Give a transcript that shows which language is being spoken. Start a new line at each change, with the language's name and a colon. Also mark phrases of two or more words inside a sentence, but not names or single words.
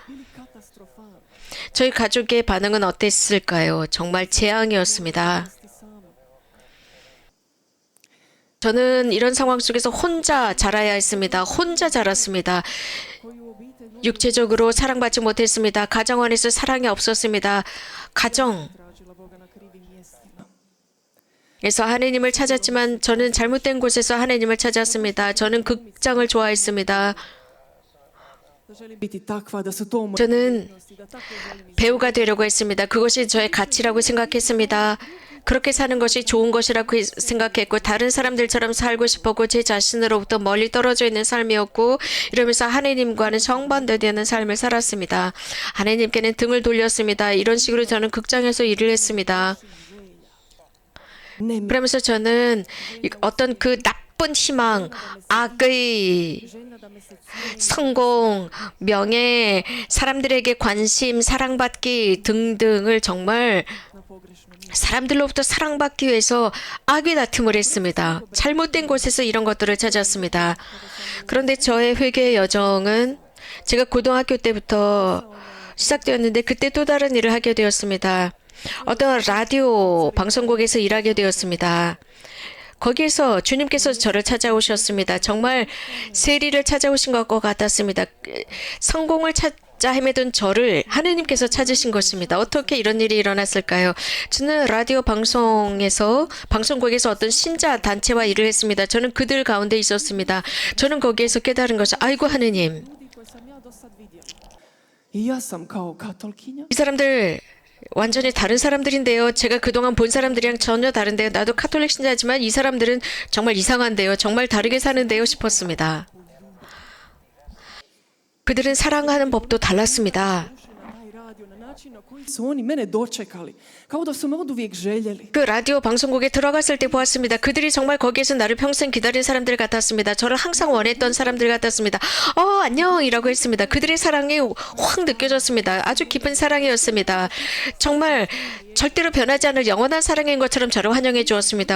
Korean: 저희 가족의 반응은 어땠을까요? 정말 재앙이었습니다. 저는 이런 상황 속에서 혼자 자라야 했습니다. 혼자 자랐습니다. 육체적으로 사랑받지 못했습니다. 가정 안에서 사랑이 없었습니다. 가정.
Croatian: tražila Boga na krivim mjestima.
Korean: 그래서 하느님을 찾았지만 저는 잘못된 곳에서 하느님을 찾았습니다. 저는 극장을 좋아했습니다.
Croatian: Da želim biti takva, da su to moje
Korean: 저는
Croatian: vrijednosti, da tako želim
Korean: 배우가 되려고 했습니다. 그것이 저의 가치라고 생각했습니다. 그렇게 사는 것이 좋은 것이라고 생각했고 다른 사람들처럼 살고 싶었고 제 자신으로부터 멀리 떨어져 있는 삶이었고 이러면서 하느님과는 정반대되는 삶을 살았습니다. 하느님께는 등을 돌렸습니다. 이런 식으로 저는 극장에서 일을 했습니다.
Croatian: ne
Korean: 그러면서 저는 어떤 그 나쁜 희망, 악의
Croatian: željna da me se cijeni
Korean: 성공, 명예, 사람들에게 관심, 사랑받기 등등을 정말
Croatian: na pogrešnom mjestu.
Korean: 사람들로부터 사랑받기 위해서 악의 다툼을 했습니다. 잘못된 곳에서 이런 것들을 찾았습니다. 그런데 저의 회개의 여정은 제가 고등학교 때부터 시작되었는데 그때 또 다른 일을 하게 되었습니다. 어떤 라디오 방송국에서 일하게 되었습니다. 거기에서 주님께서 저를 찾아오셨습니다. 정말 세리를 찾아오신 것 같았습니다. 성공을 찾자 헤매던 저를 하느님께서 찾으신 것입니다. 어떻게 이런 일이 일어났을까요? 저는 라디오 방송국에서 어떤 신자 단체와 일을 했습니다. 저는 그들 가운데 있었습니다. 저는 거기에서 깨달은 것이 아이고 하느님,
Croatian: Ljudi koje sam ja do sad vidjela. I ja sam kao katolkinja
Korean: 이 사람들 완전히 다른 사람들인데요. 제가 그동안 본 사람들이랑 전혀 다른데요. 나도 카톨릭 신자지만 이 사람들은 정말 이상한데요. 정말 다르게 사는데요 싶었습니다. 그들은 사랑하는 법도 달랐습니다.
Croatian: radio na način na koji su oni mene dočekali. Kao da su me oduvijek željeli.
Korean: 그 라디오 방송국에 들어갔을 때 보았습니다. 그들이 정말 거기에서 나를 평생 기다린 사람들 같았습니다. 저를 항상 원했던 사람들 같았습니다. 안녕이라고 했습니다. 그들의 사랑이 확 느껴졌습니다. 아주 깊은 사랑이었습니다. 정말 절대로 변하지 않을 영원한 사랑인 것처럼 저를 환영해 주었습니다.